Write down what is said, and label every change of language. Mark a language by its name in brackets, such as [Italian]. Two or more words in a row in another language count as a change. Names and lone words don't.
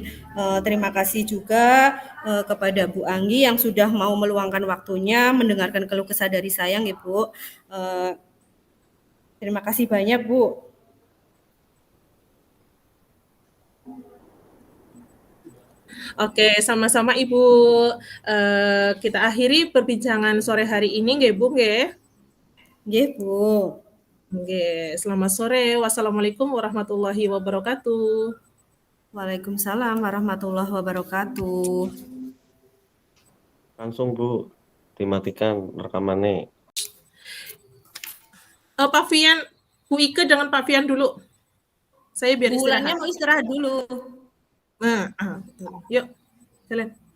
[Indonesian] Terima kasih juga kepada Bu Anggi yang sudah mau meluangkan waktunya mendengarkan keluh kesah dari saya, nggih Bu. Terima kasih banyak Bu. Oke, sama-sama Ibu. Kita akhiri perbincangan sore hari ini, nggih Bu, nggih? Nggih Bu. Nggih, selamat sore. [Arabic] والسلام عليكم ورحمة الله وبركاته. وعليكم السلام ورحمة الله وبركاته. [Indonesian] Langsung Bu, dimatikan rekamannya. Pak Fian, Bu Ike dengan Pak Fian dulu. Saya biar Bulannya istirahat. mau istirahat dulu. Yuk, jalan.